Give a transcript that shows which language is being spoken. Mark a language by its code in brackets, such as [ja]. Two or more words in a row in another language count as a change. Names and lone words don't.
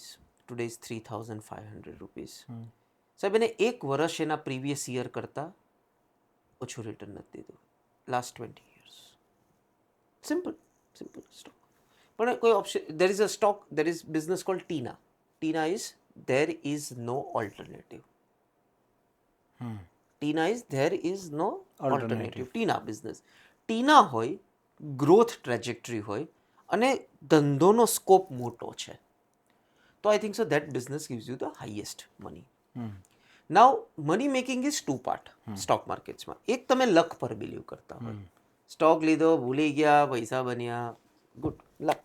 [en] today is 3,500 rupees. [gu] સાહેબ એને એક વર્ષ એના [en] previous year [gu] કરતાં ઓછું રિટર્ન નથી દીધું [en] last 20 years. simple stock. [gu] પણ કોઈ ઓપ્શન, [en] there is a stock, there is business called Tina. Tina is there is no alternative. Tina is there is no alternative. Tina business. [gu] ટીના હોય, [en] growth trajectory [gu] હોય અને ધંધોનો સ્કોપ મોટો છે, તો [en] I think so that business gives you the highest money. now money making is two part stock marketsમાં. [gu] એક તમે લક પર બિલીવ કરતા હોય, સ્ટોક લીધો, ભૂલી ગયા, પૈસા બન્યા, [en] good luck.